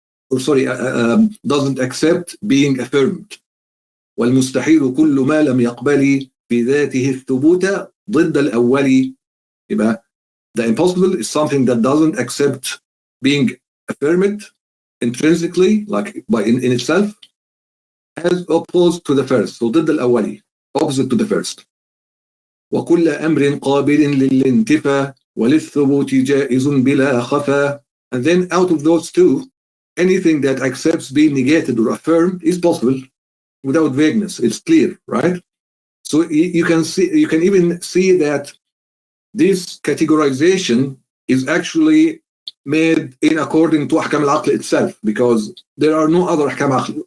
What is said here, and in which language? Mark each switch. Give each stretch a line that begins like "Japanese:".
English: Or sorry, doesn't accept being affirmed.
Arabic: والمستحيل كل ما لم يقبل بذاته الثبوت ضد الأول. يبقى
English: the impossible is something that doesn't accept being affirmed intrinsically, like in itself, as opposed to the first. So
Arabic: ضد الأول,
English: opposite to the first.
Arabic: وكل أمر قابل للانتفاء وللثبوت جائز بلا خفا.
English: And then out of those two, anything that accepts being negated or affirmed is possible without vagueness. It's clear, right? So you can even see that this categorization is actually made in according to Ahkam al-Aql itself, because there are no other Ahkam al-Aql.